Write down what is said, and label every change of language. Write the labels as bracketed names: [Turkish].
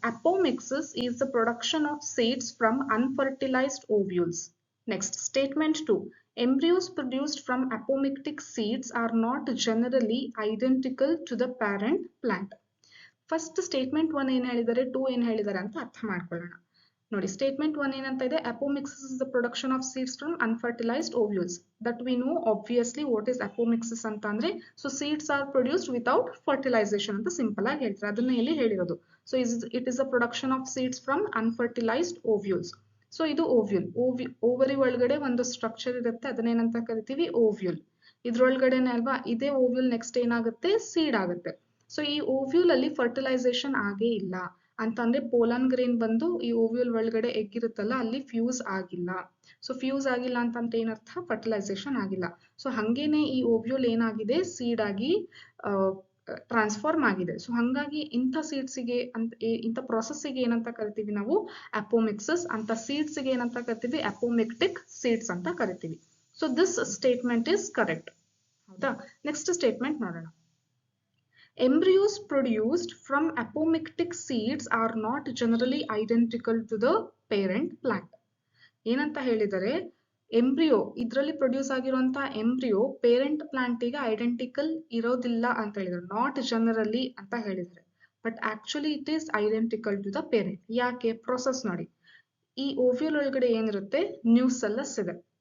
[English] Apomixis is the production of seeds from unfertilized ovules. Next, statement 2. Embryos produced from apomictic seeds are not generally identical to the parent plant. First statement [Kannada] 1 ಏನು ಹೇಳಿದ್ದಾರೆ, 2 ಏನು ಹೇಳಿದ್ದಾರೆ ಅಂತ ಅರ್ಥ ಮಾಡ್ಕೊಳ್ಳೋಣ. ನೋಡಿ, [English] statement 1 [Kannada] ಏನಂತ ಇದೆ, [English] apomixis is the production of seeds from unfertilized ovules. That we know obviously what is apomixis [Kannada] ಅಂತ ಅಂದ್ರೆ, [English] so seeds are produced without fertilization [Kannada] ಅಂತ ಸಿಂಪಲ್ ಆಗಿ ಹೇಳ್ತಾರೆ, ಅದನ್ನ ಇಲ್ಲಿ ಹೇಳಿರೋದು. [English] So it is the production of seeds from unfertilized ovules. [Kannada] So ಇದು ovule. Ovary ಒಳಗಡೆ ಒಂದು ಸ್ಟ್ರಕ್ಚರ್ ಇರುತ್ತೆ, ಅದನ್ನೇನಂತ ಕರಿತೀವಿ ಓವ್ಯೂಲ್. ಇದ್ರೊಳಗಡೆನೆ ಅಲ್ವಾ, ಇದೇ ಓವ್ಯೂಲ್ ನೆಕ್ಸ್ಟ್ ಏನಾಗುತ್ತೆ, ಸೀಡ್ ಆಗುತ್ತೆ. ಸೊ ಈ ಓವ್ಯೂಲ್ ಅಲ್ಲಿ ಫರ್ಟಿಲೈಸೇಷನ್ ಆಗೇ ಇಲ್ಲ ಅಂತಂದ್ರೆ ಪೋಲನ್ ಗ್ರೇನ್ ಬಂದು ಈ ಓವ್ಯೂಲ್ ಒಳಗಡೆ ಎಗ್ ಇರುತ್ತಲ್ಲ ಅಲ್ಲಿ ಫ್ಯೂಸ್ ಆಗಿಲ್ಲ. ಸೊ ಫ್ಯೂಸ್ ಆಗಿಲ್ಲ ಅಂತಂದ್ರೆ ಏನರ್ಥ, ಫರ್ಟಿಲೈಸೇಷನ್ ಆಗಿಲ್ಲ. ಸೊ ಹಂಗೇನೆ ಈ ಓವ್ಯೂಲ್ ಏನಾಗಿದೆ, ಸೀಡ್ ಆಗಿ ಟ್ರಾನ್ಸ್ಫಾರ್ಮ್ ಆಗಿದೆ. ಸೊ ಹಂಗಾಗಿ ಇಂಥ ಸೀಡ್ಸಿಗೆ ಇಂಥ ಪ್ರೊಸೆಸ್ಸಿಗೆ ಏನಂತ ಕರಿತೀವಿ ನಾವು, ಅಪೋಮಿಕ್ಸಿಸ್ ಅಂತ. ಸೀಡ್ಸ್ಗೆ ಏನಂತ ಕರಿತೀವಿ, ಅಪೋಮಿಕ್ಟಿಕ್ ಸೀಡ್ಸ್ ಅಂತ ಕರಿತೀವಿ. [English] So this statement is correct. [Kannada] ಹೌದಾ? [English] next statement [Kannada] ನೋಡೋಣ. [English] Embryos produced from apomictic seeds are not generally identical to the parent plant. [Kannada] ಏನಂತ ಹೇಳಿದರೆ, ಎಂಬ್ರಿಯೋ ಇದರಲ್ಲಿ ಪ್ರೊಡ್ಯೂಸ್ ಆಗಿರುವಂತ ಎಂಬ್ರಿಯೋ ಪೇರೆಂಟ್ ಪ್ಲಾಂಟಿಗೆ ಐಡೆಂಟಿಕಲ್ ಇರೋದಿಲ್ಲ ಅಂತ ಹೇಳಿದ್ರು, [English] not generally [Kannada] ಅಂತ ಹೇಳಿದ್ದಾರೆ. [English] But actually it is identical to the parent. [Kannada] ಯಾಕೆ? ಪ್ರೊಸೆಸ್ ನೋಡಿ, ಈ ಓವ್ಯೂಲ್ ಒಳಗಡೆ ಏನಿರುತ್ತೆ, ನ್ಯೂಸೆಲ್ಲಸ್ ಇದೆ.